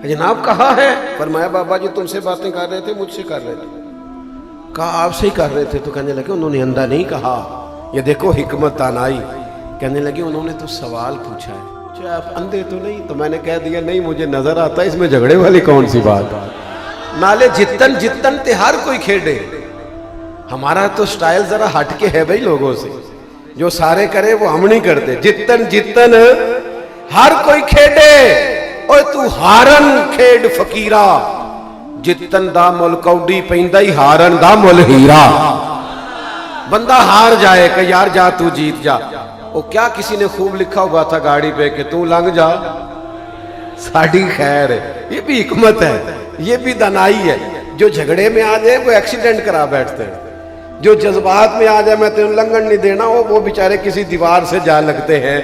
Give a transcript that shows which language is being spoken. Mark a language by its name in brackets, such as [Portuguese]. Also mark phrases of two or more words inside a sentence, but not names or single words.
[Urdu] فرمایا بابا جی تم سے باتیں کر رہے تھے، مجھ سے کر رہے تھے. کہا آپ سے ہی کر رہے تھے؟ تو کہنے لگے انہوں نے اندھا نہیں کہا، یہ دیکھو حکمت دانائی۔ کہنے لگے انہوں نے تو سوال پوچھا ہے، کیا آپ اندھے تو نہیں؟ تو میں نے کہہ دیا نہیں مجھے نظر آتا ہے، اس میں جھگڑے والی کون سی بات ہے؟ [Punjabi] نالے جتن جتن تے ہر کوئی کھیڑے، [Urdu] ہمارا تو سٹائل ذرا ہٹ کے ہے بھائی لوگوں سے، جو سارے کرے وہ ہم نہیں کرتے۔ [Punjabi] جتن جتن ہر کوئی کھیڑے، اوے تو ہارن کھیڑ فقیرہ، جتن دا مل کوڈی پیندہ ہی ہارن دا مل ہیرا۔ [Urdu] بندہ ہار جائے کہ یار جا تو جیت جا، وہ کیا کسی نے خوب لکھا ہوا تھا گاڑی پہ کہ [Punjabi] تو لنگ جا ساڑی خیر ہے۔ [Urdu] یہ بھی حکمت ہے، یہ بھی دانائی ہے۔ جو جھگڑے میں آ جائے وہ ایکسیڈنٹ کرا بیٹھتے ہیں، جو جذبات میں آ جائے میں تمہیں لنگن نہیں دینا، وہ بیچارے کسی دیوار سے جا لگتے ہیں۔